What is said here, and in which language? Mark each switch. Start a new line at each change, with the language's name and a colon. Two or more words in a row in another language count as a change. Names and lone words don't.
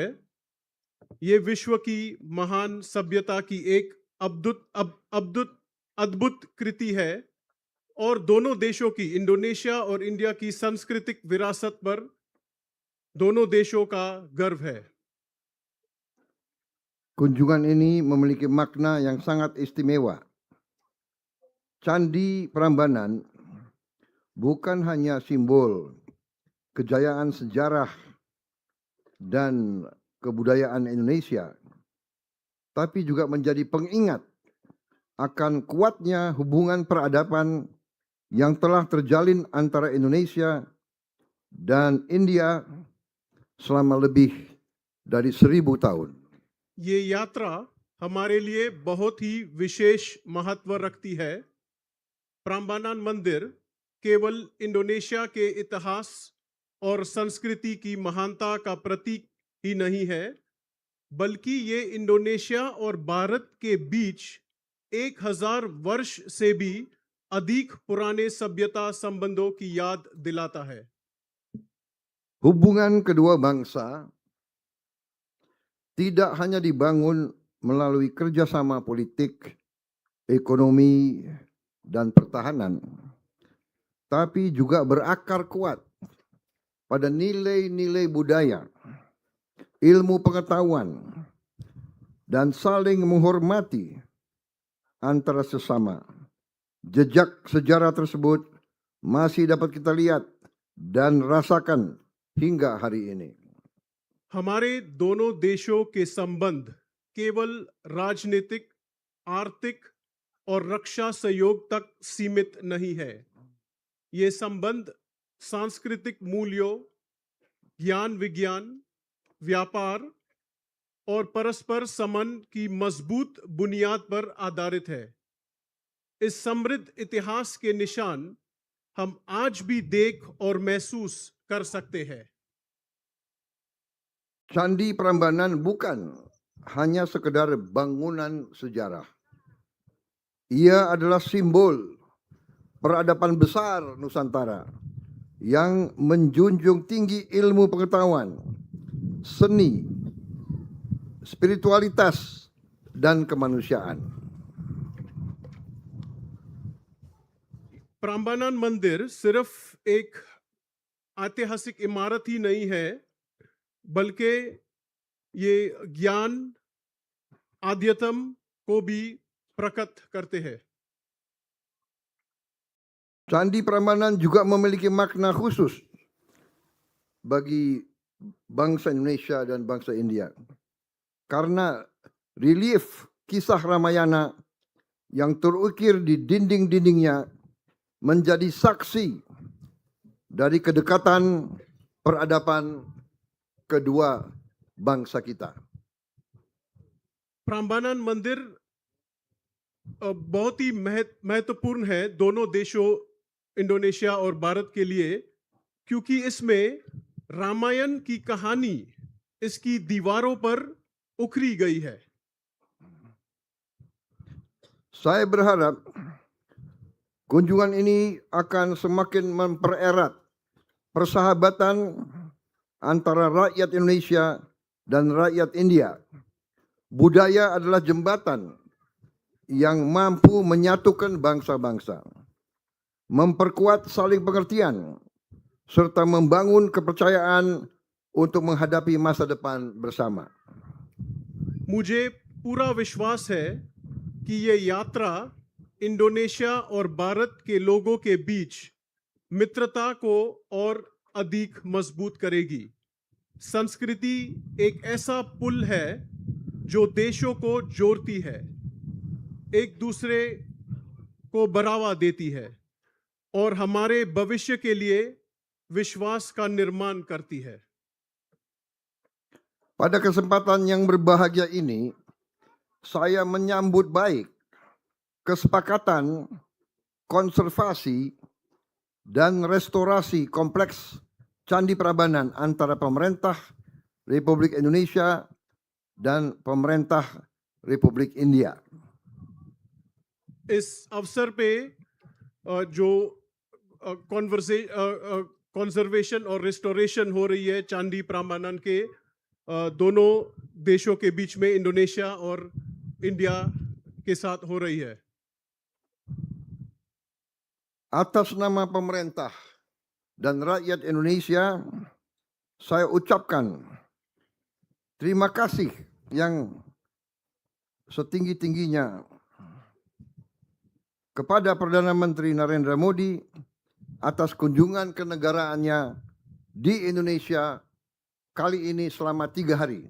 Hindi: ये विश्व की महान सभ्यता की एक अद्भुत कृति है और दोनों देशों की, इंडोनेशिया और इंडिया की सांस्कृतिक विरासत पर दोनों देशों का गर्व है।
Indonesian: Kunjungan ini memiliki makna yang sangat istimewa. Candi Prambanan bukan hanya simbol kejayaan sejarah dan kebudayaan Indonesia, tapi juga menjadi pengingat akan kuatnya hubungan peradaban yang telah terjalin antara Indonesia dan India selama lebih dari 1000 tahun.
Hindi: ये यात्रा हमारे लिए बहुत ही विशेष महत्व रखती है। प्राम्बानान मंदिर केवल इंडोनेशिया के इतिहास और संस्कृति की महानता का प्रतीक ही नहीं है, बल्कि ये इंडोनेशिया और भारत के बीच 1000 वर्ष से भी अधिक पुराने सभ्यता संबंधों की याद दिलाता है।
Indonesian: Hubungan kedua bangsa tidak hanya dibangun melalui kerjasama politik, ekonomi, dan pertahanan, tapi juga berakar kuat pada nilai-nilai budaya, ilmu pengetahuan, dan saling menghormati antara sesama. Jejak sejarah tersebut masih dapat kita lihat dan rasakan hingga hari ini.
Hindi: हमारे दोनों देशों के संबंध केवल राजनीतिक, आर्थिक और रक्षा सहयोग तक सीमित नहीं है। ये संबंध सांस्कृतिक मूल्यों, ज्ञान विज्ञान, व्यापार और परस्पर संबंध की मजबूत बुनियाद पर आधारित है। इस समृद्ध इतिहास के निशान हम आज भी देख और महसूस कर सकते हैं।
Indonesian: Candi Prambanan bukan hanya sekedar bangunan sejarah. Ia adalah simbol peradaban besar Nusantara yang menjunjung tinggi ilmu pengetahuan, seni, spiritualitas, dan kemanusiaan.
Hindi: प्राम्बानन मंदिर सिर्फ एक ऐतिहासिक इमारत ही नहीं है, बल्कि ये ज्ञान आध्यात्म को भी प्रकट करते हैं।
Indonesian: Candi Prambanan juga memiliki makna khusus bagi bangsa Indonesia dan bangsa India. Karena relief kisah Ramayana yang terukir di dinding-dindingnya menjadi saksi dari kedekatan peradaban kedua bangsa kita.
Hindi: प्राम्बानन मंदिर बहुत ही महत्वपूर्ण है दोनों देशों इंडोनेशिया और भारत के लिए, क्योंकि इसमें रामायण की कहानी इसकी दीवारों पर उखरी गई है।
Indonesian: Saya berharap kunjungan ini akan semakin mempererat persahabatan antara rakyat Indonesia dan rakyat India. Budaya adalah jembatan yang mampu menyatukan bangsa-bangsa, memperkuat saling pengertian, serta membangun kepercayaan untuk menghadapi masa depan bersama.
Hindi: मुझे पूरा विश्वास है कि ये यात्रा इंडोनेशिया और भारत के लोगों के बीच मित्रता को और अधिक मजबूत करेगी। संस्कृति एक ऐसा पुल है जो देशों को जोड़ती है, एक दूसरे को बढ़ावा देती है और हमारे भविष्य के लिए विश्वास का निर्माण करती है।
Indonesian: Pada kesempatan yang berbahagia ini, saya menyambut baik kesepakatan konservasi dan restorasi kompleks Candi Prambanan antara pemerintah Republik Indonesia dan pemerintah Republik India.
Hindi: इस अवसर पे जो कंजर्वेशन और रिस्टोरेशन हो रही है चांदी प्रामाणन के दोनों देशों के बीच में, इंडोनेशिया और इंडिया के साथ हो रही है।
Indonesian: Atas nama pemerintah dan rakyat Indonesia, saya ucapkan terima kasih yang setinggi-tingginya kepada Perdana Menteri Narendra Modi atas kunjungan kenegaraannya di Indonesia kali ini selama 3 hari.